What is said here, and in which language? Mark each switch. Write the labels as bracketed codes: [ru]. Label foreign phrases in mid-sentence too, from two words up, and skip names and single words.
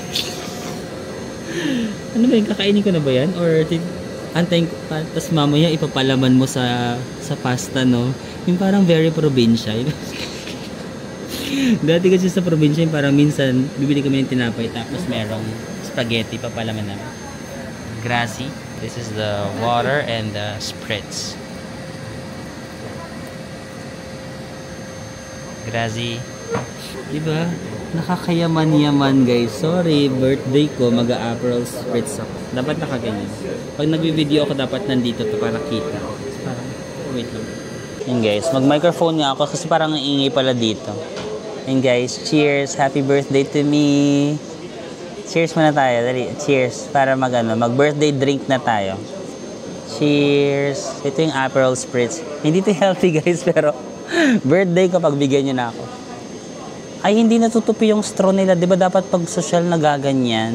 [tl] Ano ba yun? Kakainin ko na ba yan? Or antayin ko pa, tapos mamaya ipapalaman mo sa pasta, no? Yung parang very probinsya. Dati kasi sa probinsya, yung parang minsan bibili kami ng tinapay tapos merong spaghetti, papalaman namin. [it] Grazie. [en] This is the water and the spritz. [it] Grazie. [tl] Diba? Nakakayaman-yaman guys. Sorry, birthday ko, mag-a-Aperol Spritz ako. Dapat nakaganyan. Pag nagbi-video ako, dapat nandito to para kita. Parang, wait lang. Yun guys, mag-microphone nga ako kasi parang ingay pala dito. [en] And guys, cheers! Happy birthday to me! [tl] Cheers muna tayo. Dali, cheers. Para mag-birthday drink na tayo. Cheers! Ito yung Aperol Spritz. Hindi to healthy guys, pero birthday ko pag bigyan nyo na ako. Ay, hindi natutupi yung straw nila. Di ba dapat pag social na gaganyan?